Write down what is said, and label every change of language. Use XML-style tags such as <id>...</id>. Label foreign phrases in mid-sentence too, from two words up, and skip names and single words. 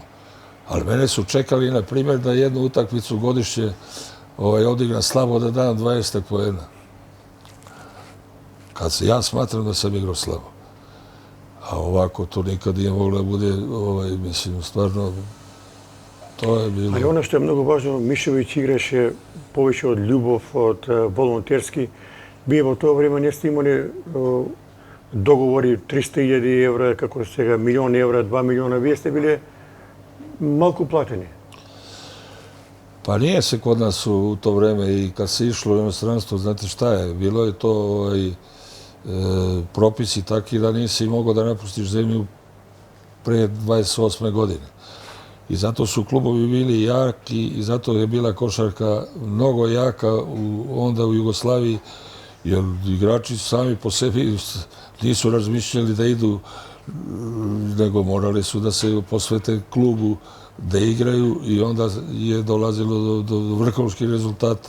<sr>Ali mene su čekali, na primjer, da jednu utakmicu godišnje odigram slabo da dam 20 poena. Kad se ja smatram da sam igrao slabo. A ovako to nikad nije moglo da bude, mislim, stvarno, to je bilo... Ali ono što je mnogo važno,</sr> <mk>Мишовиć играше повеќе од љубов, од волонтерски. Вие во тоа време не сте имали договори 300.000 евра, како сега, 1.000.000 евра, 2 милиона. Вие сте биле малку платени.</mk> <sr>Pa nije se kod nas u to vreme i kad se išlo u inostranstvo, znate šta je, bilo je to propisi takvi da nisi mogao da napustiš zemlju pre 28. godine. I zato su klubovi bili jaki i zato je bila košarka mnogo jaka onda u Jugoslaviji, jer igrači sami po sebi nisu razmišljali da idu, nego morali su da se posvete klubu, da igraju i onda je dolazilo do vrhunskih rezultata.</sr>